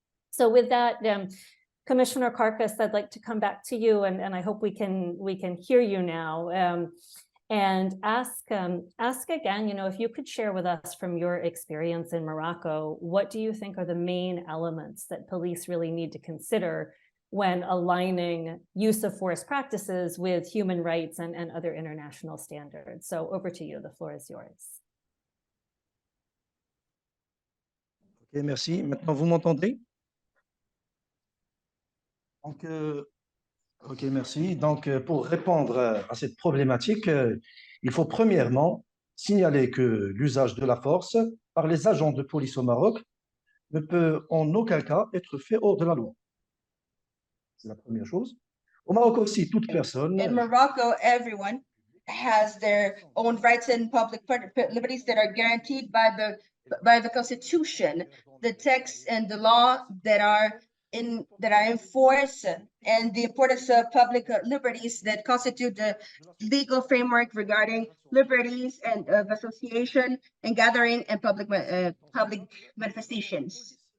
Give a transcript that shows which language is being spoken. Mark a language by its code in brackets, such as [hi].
[en] So with that, Commissioner Karkas, I'd like to come back to you, and I hope we can hear you now, and ask again, if you could share with us from your experience in Morocco, what do you think are the main elements that police really need to consider when aligning use of force practices with human rights and other international standards? So over to you, the floor is yours. [fr] Ok, merci. Maintenant, vous m'entendez? Donc, ok, merci. Donc, pour répondre à cette problématique, il faut premièrement signaler que l'usage de la force par les agents de police au Maroc ne peut en aucun cas être fait hors de la loi. C'est la première chose. Au Maroc aussi, toute personne. [en] In Morocco, everyone has their own rights and public liberties that are guaranteed by the Constitution, the text and the law that are in force, and the importance of public liberties that constitute the legal framework regarding liberties and of association and gathering and public manifestations.